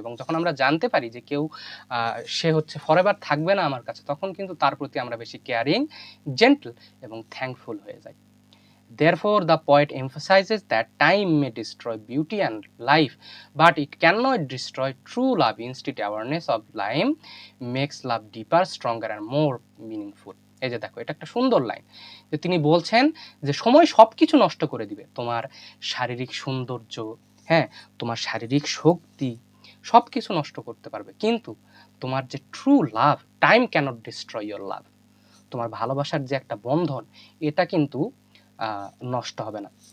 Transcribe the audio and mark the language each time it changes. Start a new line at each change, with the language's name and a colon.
Bangla: এবং যখন আমরা জানতে পারি যে কেউ সে হচ্ছে ফরএভার থাকবে না আমার কাছে, তখন কিন্তু তার প্রতি আমরা বেশি কেয়ারিং, জেন্টল এবং থ্যাঙ্কফুল হয়ে যাই।
English: Therefore, the poet emphasizes that time may destroy beauty and life, but it cannot destroy true love. Instead, awareness of time makes love deeper, stronger and more meaningful.
Bangla: এই যে দেখো, এটা একটা সুন্দর line যে তিনি বলছেন যে সময় সবকিছু নষ্ট করে দিবে, তোমার শারীরিক সৌন্দর্য, হ্যাঁ, তোমার শারীরিক শক্তি সবকিছু নষ্ট করতে পারবে, কিন্তু তোমার যে true love,
English: time can't destroy your love,
Bangla: তোমার ভালোবাসার যে একটা বন্ধন, এটা কিন্তু নষ্ট হবে না।